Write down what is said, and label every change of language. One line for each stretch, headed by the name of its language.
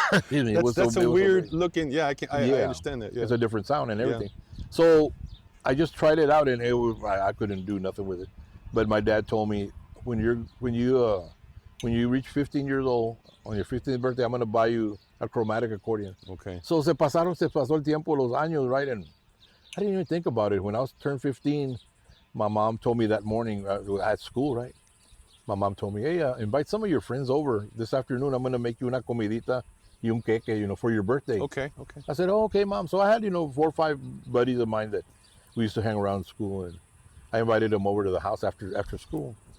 English: That's a weird looking, I understand that. Yeah. It's a different sound and everything. So I just tried it out, and I couldn't do nothing with it. But my dad told me, when you reach 15 years old, on your 15th birthday, I'm going to buy you a chromatic accordion. Okay.
Spanish: So se pasó el tiempo, los años,
English: right? And I didn't even think about it. When I turned 15, my mom told me that morning at school, right? My mom told me, hey, invite some of your friends over this afternoon. I'm going to make you
Spanish: una comidita y un queque,
English: you know, for your birthday. Okay. I said, oh, okay, Mom. So I had, 4 or 5 buddies of mine that we used to hang around school, and I invited them over to the house after school.